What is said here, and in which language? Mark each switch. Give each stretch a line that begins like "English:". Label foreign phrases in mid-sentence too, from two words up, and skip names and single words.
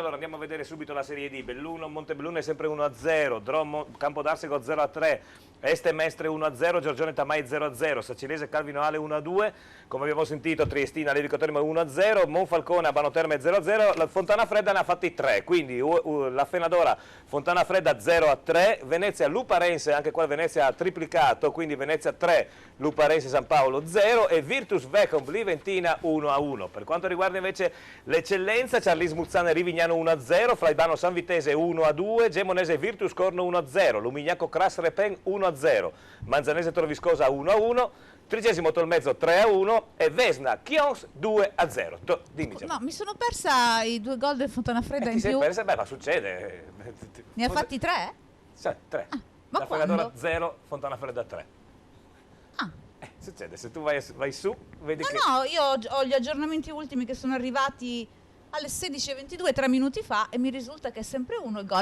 Italian: Allora andiamo a vedere subito la Serie D. Belluno Montebelluno è sempre 1-0, Drom Campodarsego 0-3, Este Mestre 1-0, Giorgione Tamai 0-0, Sacilese Calvino Ale 1-2, come abbiamo sentito Triestina Levi Cotermo 1-0, Monfalcone Abano Terme 0-0, la Fontana Fredda ne ha fatti 3, quindi la Fenadora Fontana Fredda 0-3, Venezia Luparense, anche qua Venezia ha triplicato, quindi Venezia 3, Luparense San Paolo 0 e Virtus Vecom Liventina 1-1. Per quanto riguarda invece l'eccellenza, Charlis Muzzane Rivignano 1-0, Flaibano Sanvitese 1-2, Gemonese Virtus Corno 1-0, Lumignacco Cras Repen 1-0, Manzanese Torviscosa 1-1, Trigésimo Tolmezzo 3-1 e Vesna Chions 2-0. Dimmi, Gemma. No, mi sono persa i 2 gol del Fontana Fredda Ti in sei più. persa? Beh, ma succede. Ne ha fatti 3? Sì, 3. ma La quando? Fenadora 0, Fontana Fredda 3. Succede, se tu vai su, vedi che... No, io ho gli aggiornamenti ultimi che sono arrivati alle 16:22, 3 minuti fa, e mi risulta che è sempre 1 il gol.